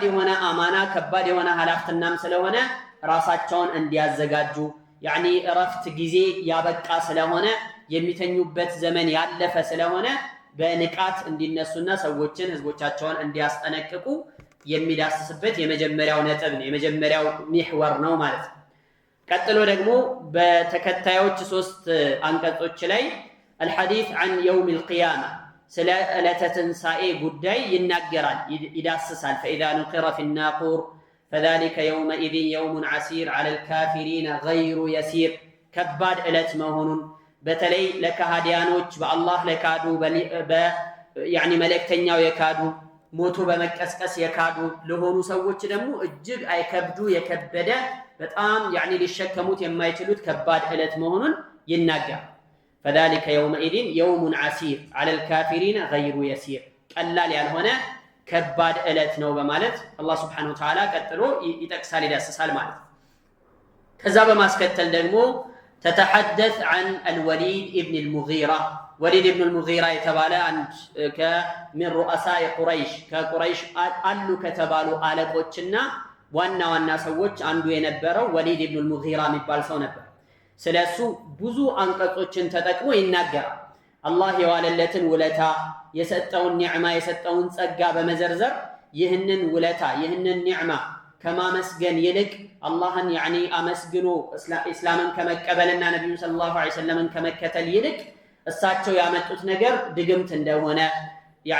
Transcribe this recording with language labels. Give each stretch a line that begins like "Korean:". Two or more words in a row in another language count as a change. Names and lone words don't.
Amharic: የሆነ አማና ከባድ የሆነ ሐላፍትናም ስለሆነ ራሳቸውን እንዲያዘጋጁ ያኒ እረፍት ጊዜ ያበቃ ስለሆነ የሚተኙበት ዘመን ያለፈ ስለሆነ በንቃት እንዲነሱና ሰዎችን ህዝቦቻቸውን እንዲያስጠነቅቁ የሚዳስስበት የመጀመሪያው ነጥብ ነው የመጀመሪያው محور ነው ማለት ነው። ቀጥሎ ደግሞ በተከታዮች 3 አንቀጾች ላይ
Arabic: الحديث عن يوم القيامة
Amharic: ስለ ዕለተ ትንሣኤ ጉዳይ ይናገራል ይዳስሳል።
Arabic: فإذا نقر في الناقور فذلك يومئذ يوم عسير على الكافرين غير يسير
Amharic: ከባድ ዕለት መሆኑን በተለይ ለካህዲያኖች በአላህ ለካዱ ያኒ መልእክተኛው የካዱ ሞቶ በመቀስቀስ የካዱ ለሆኑ ሰዎች ደግሞ እጅግ አይከብዱ የከበደ በጣም ያኒ ሊሸከሙት የማይችሉት ከባድ ዕለት መሆኑን ይናገራል።
Arabic: فذلك يومئذ يوم عسير على الكافرين غير يسير
Amharic: ቀላል ያልሆነ ከባድ ዕለት ነው በማለት አላህ
Arabic: سبحانه وتعالى
Amharic: ቀጥሎ ይጠቅሳል ይዳስሳል ማለት ነው። ከዛ በማስከተል ደግሞ تتحدث
Arabic: عن الوليد ابن المغيرة وليد ابن المغيرة
Amharic: የተባለ አንድ ከምን
Arabic: رؤساء قريش
Amharic: ከቁረይሽ አሉ ከተባሉ አለቆችና ዋና ሰዎች አንዱ የነበረው ወሊድ ኢብኑ አልሙጊራ የሚባል ሰው ነበር። ስለሱ ብዙ አንቀጾችን ተጠቅሞ ይናገራል። አላህ የዋለለትን ውለታ የሰጠውን ኒዕማ የሰጠውን ጸጋ በመዘርዘር ይህንን ውለታ ይህንን ኒዕማ ከማመስገን ይልቅ አላህን ያኒ አመስግኖ እስላምን ከመቀበልና ነብዩ
Arabic: صلى الله عليه وسلم
Amharic: ከመከተል ይልቅ እሳቸው ያመጡት ነገር ድግምት እንደሆነ ያኒ